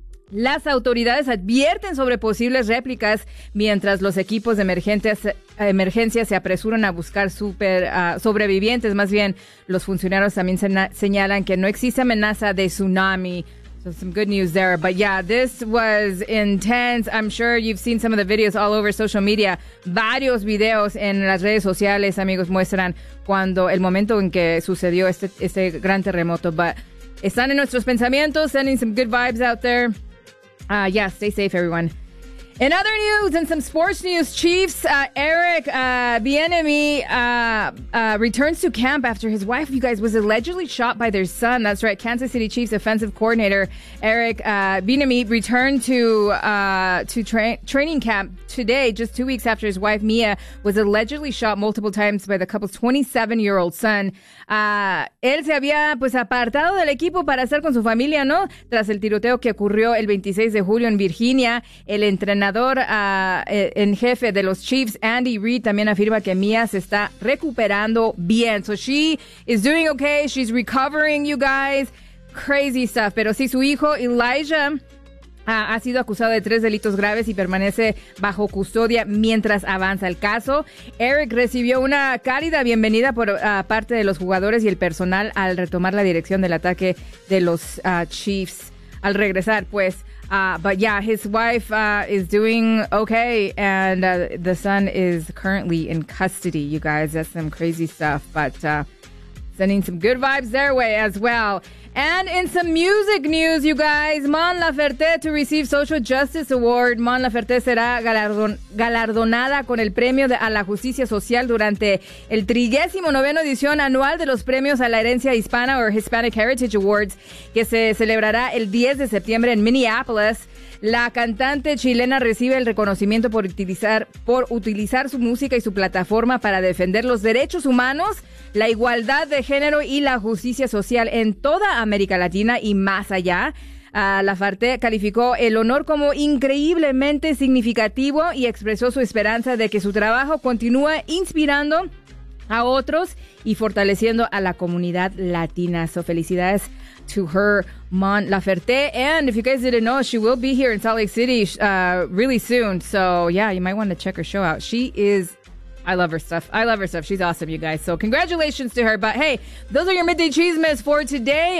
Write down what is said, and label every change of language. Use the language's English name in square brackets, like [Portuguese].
[Spanish] Las autoridades advierten sobre posibles réplicas mientras los equipos de emergencia se apresuran a buscar sobrevivientes. Más bien, los funcionarios también señalan que no existe amenaza de tsunami. [English] So some good news there. But yeah, this was intense. I'm sure you've seen some of the videos all over social media. [Spanish] Varios videos en las redes sociales, amigos, muestran cuando el momento en que sucedió este gran terremoto. [English] But [Spanish] están en nuestros pensamientos, [English] sending some good vibes out there. Yeah, stay safe, everyone. In other news and some sports news, Chiefs Eric Bieniemy returns to camp after his wife, you guys, was allegedly shot by their son. That's right. Kansas City Chiefs offensive coordinator Eric Bieniemy returned to training camp today, just 2 weeks after his wife, Mia, was allegedly shot multiple times by the couple's 27-year-old son. [Spanish] Él se había, pues, apartado del equipo para estar con su familia, ¿no? Tras el tiroteo que ocurrió el 26 de julio en Virginia, el entrenador en jefe de los Chiefs, Andy Reid, también afirma que Mia se está recuperando bien. [English] So she is doing okay, she's recovering, you guys. Crazy stuff. [Spanish] Pero sí, su hijo, Elijah, ha sido acusado de 3 delitos graves y permanece bajo custodia mientras avanza el caso. Eric recibió una cálida bienvenida por parte de los jugadores y el personal al retomar la dirección del ataque de los Chiefs. Al regresar, pues, [English] but yeah, his wife is doing okay and the son is currently in custody, you guys. That's some crazy stuff, but sending some good vibes their way as well. And in some music news, you guys, Mon Laferte to receive Social Justice Award. [Spanish] Mon Laferte será galardonada con el premio a la justicia social durante el 39ª edición anual de los premios a la herencia hispana, [English] or Hispanic Heritage Awards, [Spanish] que se celebrará el 10 de septiembre en Minneapolis. La cantante chilena recibe el reconocimiento por utilizar su música y su plataforma para defender los derechos humanos, la igualdad de género y la justicia social en toda América Latina y más allá. Laferte calificó el honor como increíblemente significativo y expresó su esperanza de que su trabajo continúe inspirando a otros y fortaleciendo a la comunidad latina. [English] So, [Spanish] felicidades [English] to her, Mon Laferte. And if you guys didn't know, she will be here in Salt Lake City really soon. So, yeah, you might want to check her show out. I love her stuff. She's awesome, you guys. So congratulations to her. But hey, those are your midday chismes for today.